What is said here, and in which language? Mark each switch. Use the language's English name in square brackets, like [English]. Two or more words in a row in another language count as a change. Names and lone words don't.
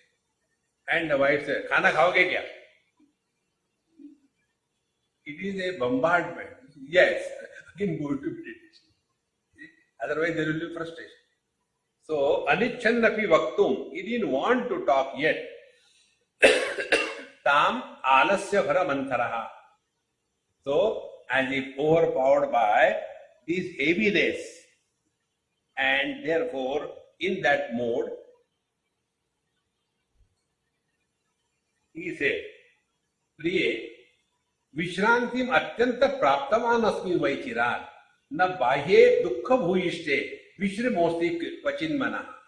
[English] And the wife says, [Hindi] खाना खाओगे क्या? [English] It is a bombardment. Yes, again go to meditation. Otherwise there will be frustration. [Sanskrit] So, अनिच्छन्नपि वक्तुम्. [English] He didn't want to talk yet. [Sanskrit] तम् आलस्य भरमन्तरः. [English] So, as if overpowered by this heaviness, and therefore, in that mode, he said, [Sanskrit] प्रिये, विश्रान्तिम् अत्यन्त प्राप्तवान् अस्मि वैचिरन्, न बाह्ये दुःख भूयिष्ठे, विश्रामोऽस्ति क्वचिन्मन.